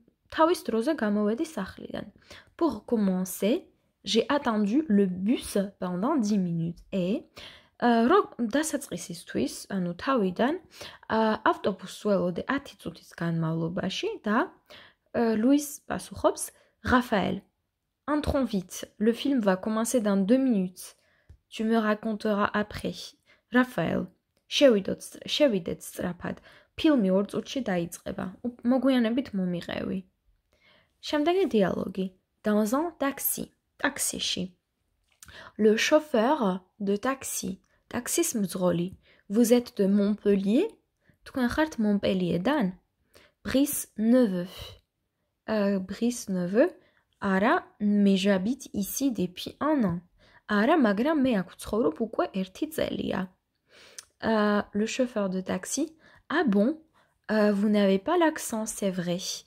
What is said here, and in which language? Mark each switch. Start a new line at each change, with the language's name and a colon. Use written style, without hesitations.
Georgian: თავის დროზე გამოვედი სახლიდან.
French: Pour commencer, j'ai attendu le bus pendant 10 minutes.
Georgian: Et დასაწყისისთვის, ანუ თავიდან ავტობუსს ველოდე 10 წუთის განმავლობაში და Louise პასუხობს, Raphaël,
French: entrons vite. Le film va commencer dans 2 minutes. Tu me raconteras après.
Georgian: Raphaël, შევიდეთ სწრაფად. ფილმი 2 წუთში დაიწყება. მოგვიანებით მომიღევი. შემდეგი დიალოგი.
French: Dans un taxi.
Georgian: ტაქსიში.
French: Le chauffeur de taxi.
Georgian: ტაქსის მძღოლი.
French: Vous êtes de Montpellier?
Georgian: თქვენ ხართ Montpellier-დან?
French: Brice Neveu. Brice Neveu. არა, mais j'habite ici depuis 1 an.
Georgian: არა, მაგრამ მე აქ ვცხოვრობ უკვე 1 წელია.
French: Le chauffeur de taxi. Ah bon? Vous n'avez pas l'accent, c'est vrai.